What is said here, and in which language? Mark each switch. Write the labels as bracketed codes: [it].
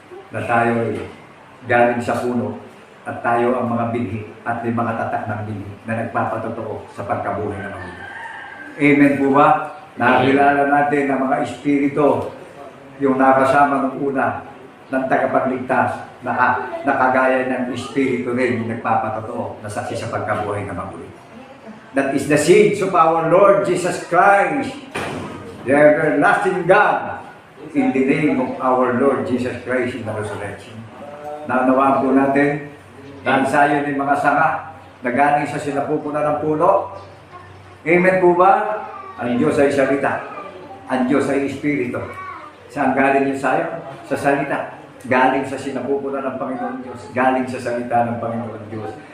[tl] Na tayo ay galing sa puno at tayo ang mga binhi at may mga tatak ng binhi na nagpapatotoo sa pagkabuhay ng mga binhi. Amen po ba? Nakilala natin ang mga espiritu yung nakasama ng una ng tagapagligtas nakagaya ng espiritu rin yung nagpapatotoo na saksi sa pagkabuhay ng mga binhi. [en] That is the seeds of our Lord Jesus Christ, the everlasting God, in the name of our Lord Jesus Christ in the resurrection. [tl] Naunawaan po natin dahil sayo ng mga sanga na galing sa sinapupunan ng puno. Amen po ba? Ang Diyos ay salita. Ang Diyos ay espiritu. Saan galing yung sayo? Sa salita. Galing sa sinapupunan ng Panginoon Diyos. Galing sa salita ng Panginoon Diyos.